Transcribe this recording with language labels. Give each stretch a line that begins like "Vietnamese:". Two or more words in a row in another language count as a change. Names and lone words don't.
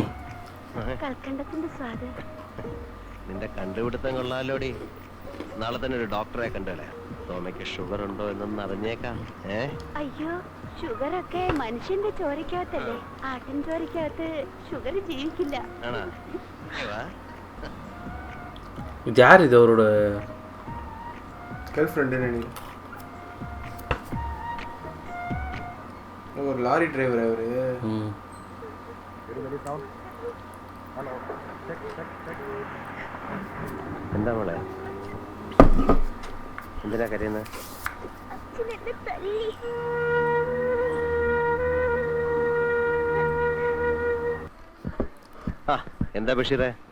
Malayalam: സ്വാദ് നിന്റെ കണ്ടുപിടുത്തം കൊള്ളാലോടി. നാളെ തന്നെ ഒരു ഡോക്ടറെ കണ്ടല്ലേ. തോമയ്ക്ക് ഷുഗർ ഉണ്ടോ എന്നൊന്ന് അറിഞ്ഞേക്കാം. അയ്യോ, ഷുഗർ ഒക്കെ മനുഷ്യന്റെ ചോരക്കകത്തല്ലേ. ആട്ടിൻ ചോരക്കകത്ത് ഷുഗർ ജീവിക്കില്ല.
Tamil: யார் இது? அவரோட
English: girl friend
Tamil: ஒரு லாரி டிரைவர் அவரு.
Malayalam: എന്താ മോളെ, എന്തിനാ കരയുന്നത്? എന്താ ബഷീറേ?